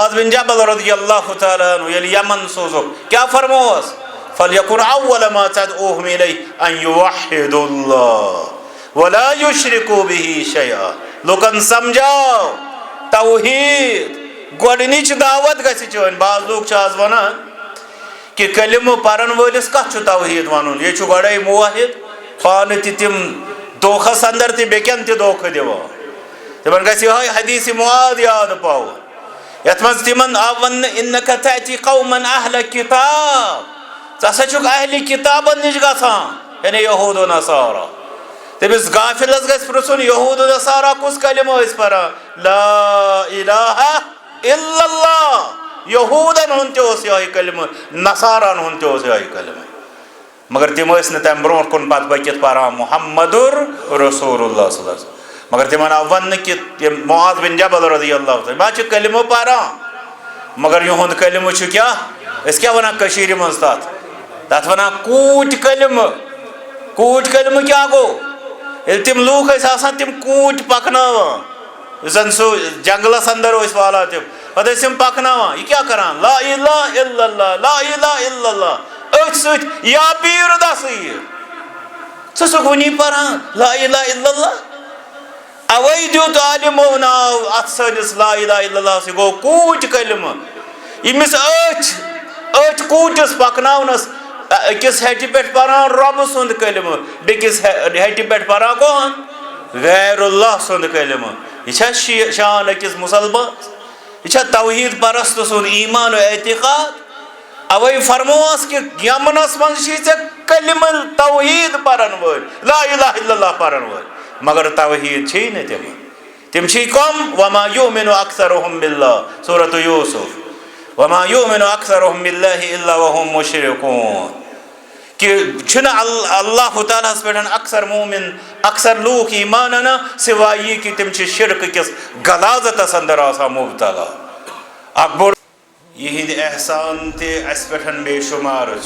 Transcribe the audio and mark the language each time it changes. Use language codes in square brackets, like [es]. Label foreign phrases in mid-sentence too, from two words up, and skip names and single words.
[ks] معاذ بن جبل [ar] رضی اللہ تعالیٰ عنہ [ks] یل یمن سوزک کیا فرموس [ar] فَلْيَكُنْ أَوَّلَ مَا تَدْعُوهُمْ إِلَيْهِ أَنْ يُوَحِّدُوا اللَّهَ وَلَا يُشْرِكُوا بِهِ شَيْئًا [ks] لوکن سمجھاو توحید گۄڈنِچ دعوت گژھِ چٲنۍ بعض لوگ چھِ آز ونان کہ کلمہ پرن وٲلِس کتھ چھُ توحید ونُن یہِ چھُ گۄڈے موحد پانہٕ تہِ تِم دھوکھس اندر تہِ بیٚکٮ۪ن تہِ دھوکھٕ دِوان تمن گژھِ یِہوٚے حدیث معاذ یاد پاوُن یتھ منٛز تِمن آو وننہٕ [ar] اِنَّکَ تَأْتِی قَوْمًا أَهْلَ کِتاب [ks] ژٕ ہسا چھُکھ اہلِ کتابن نِش گژھان یعنی یہوٗد و نصارا تٔمِس غافلس گژھِ پرٛژھُن یہوٗد و نصارا کُس کلمہ ٲسۍ پران [ar] لا الہ الا اللہ [ks] یہوٗدن ہُنٛد تہِ اوس یِہوٚے کلمہ نصارن ہُنٛد تہِ اوس یِہوٚے کلمہ مگر تِم ٲسۍ نہٕ تمہِ برونٛٹھ کُن پتہٕ پٔکِتھ پران [ar] محمدُر رسول اللہ صلی اللہ علیہ وسلم [ks] مگر تِمن آو وننہٕ کہ تِم معاذ بن جبل [ar] رضی اللہ تعالیٰ [ks] ما چھِ کلمہ پران مگر یِہُنٛد کلمہ چھُ کیاہ أسۍ کیاہ ونان کٔشیٖرِ منٛز تتھ ونان کوٗٹۍ کلمہ کیاہ گوٚو ییٚلہِ تِم لوٗکھ ٲسۍ آسان تِم کوٗٹۍ پکناوان یُس زن سُہ جنگلس اندر ٲسۍ والان تِم پتہٕ ٲسۍ تِم پکناوان یہِ کیاہ کران [ar] لا الہ الا اللہ لا الہ الا اللہ [ks] أتھۍ سۭتۍ یا پیٖر دسٕے ژٕ چھُکھ وُنی پران [ar] لا الہ الا اللہ [ks] اوے دیُت عالمو ناو اتھ سٲنِس [ar] لا الہ الا اللہ [ks] یہِ گوٚو کوٗٹۍ کلمہ ییٚمِس أتھۍ کوٗٹِس پکناونس أکِس ہیٚٹہِ پٮ۪ٹھ پران رۄبہٕ سُنٛد کلمہ بیٚکِس ہیٚٹہِ پٮ۪ٹھ پران کون غیر اللہ سُنٛد کلمہ یہِ چھا شان أکِس مُسلمانس یہِ چھا توحید پرست سُنٛد ایمان و اعتقاد اوے فرموس کہ یمنس منٛز چھی ژےٚ کلمہ توحید پرن وٲلۍ [ar] لا الہ الا اللہ [ks] پرن وٲلۍ مگر توحید چھے نہٕ تِم چھی کم [ar] وما یؤمنُ اکثرهم باللہ [ks] سورۃ یوسف [ar] وما یؤمنُ اکثرهم باللہ الا وهم مشرکون [ks] کہ چھُنہٕ اللہ تعالیٰ ہس پٮ۪ٹھ اکثر مومن اکثر لوٗکھ ایمان انان سوائے یہِ کہ تِم چھِ شرک کِس غلاظتس اندر آسان مبتلا اکھ بوٚڑ یِہنٛدۍ احسان تہِ اسہِ پٮ۪ٹھ بے شُمار